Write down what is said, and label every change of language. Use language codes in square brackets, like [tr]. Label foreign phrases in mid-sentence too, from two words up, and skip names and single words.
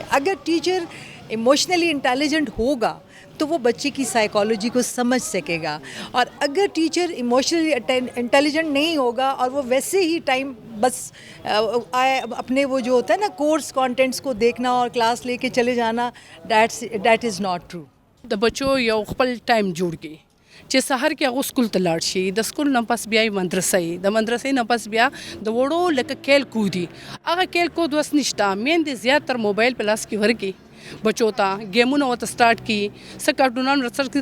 [ur] اگر ٹیچر [en] emotionally intelligent [ur] ہوگا تو وہ بچے کی سائیکالوجی کو سمجھ سکے گا. اور اگر ٹیچر [en] emotionally intelligent [ur] نہیں ہوگا اور وہ ویسے ہی ٹائم بس اپنے وہ جو ہوتا ہے نا [en] course contents [ur] کو دیکھنا اور کلاس لے کے چلے جانا, [en] that is not true. [ps] د بچو یو خپل ټایم جوړ کړي چې سحر کې هغه سکول ته لاړ شي, د سکول نه پس بیا مدرسې, د مدرسې نه پس بیا د وړو لکه کیل کودي. هغه کیل کود وس نشته, میندې زیات تر موبایل په لاس کې ورکړي بچو ته, گیمونه ورته سٹارټ کړي, څه کارټونان ورسره کړي.